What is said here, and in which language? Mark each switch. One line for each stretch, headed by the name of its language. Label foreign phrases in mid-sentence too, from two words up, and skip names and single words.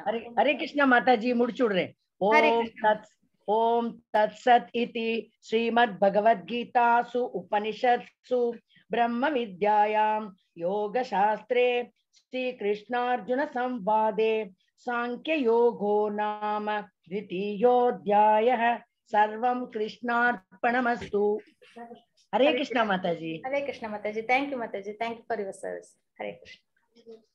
Tamil: ஹரே கிருஷ்ணா மாதாஜி, முடிச்சு விடுறேன்.
Sanskrit: ॐ तत् सत् इति श्रीमद्भगवद्गीतासु उपनिषत्सु ब्रह्मविद्यायां योगशास्त्रे श्रीकृष्णार्जुनसंवादे साङ्ख्य योगो नाम द्वितीयोऽध्यायः सर्वं कृष्णार्पणमस्तु.
Hindi: हरे कृष्णा माताजी. हरे कृष्णा माताजी.
English: Thank you माताजी. Thank you for your service.
Hindi: हरे कृष्णा.